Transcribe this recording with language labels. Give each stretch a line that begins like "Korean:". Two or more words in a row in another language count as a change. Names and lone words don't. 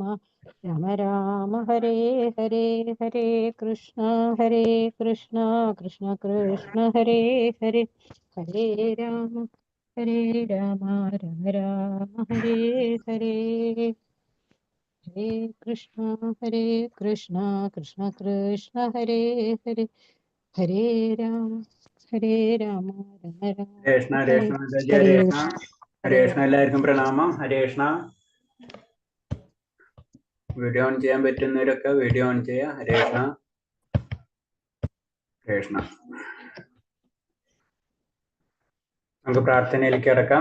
Sanskrit: രാമ ഹരേ ഹരേ ഹരേ കൃഷ്ണ കൃഷ്ണ കൃഷ്ണ ഹരേ ഹരേ ഹരേ രാമ രാമ രാമ ഹരേ ഹരേ ഹരേ കൃഷ്ണ കൃഷ്ണ കൃഷ്ണ ഹരേ ഹരേ ഹരേ രാമ രാമ രാമ
Malayalam: ഹരേഷ്ണ ഹരേഷ്ണ ഹരേ ഹരേഷ്ണ ഹരേഷ്ണ എല്ലാവർക്കും പ്രണാമം. ഹരേഷ്ണ. വീഡിയോ ഓൺ ചെയ്യാൻ പറ്റുന്നവരൊക്കെ വീഡിയോ ഓൺ ചെയ്യുക. ഹരേഷ്ണ ഹരേഷ്ണ. നമുക്ക് പ്രാർത്ഥനയിലേക്ക് കിടക്കാം.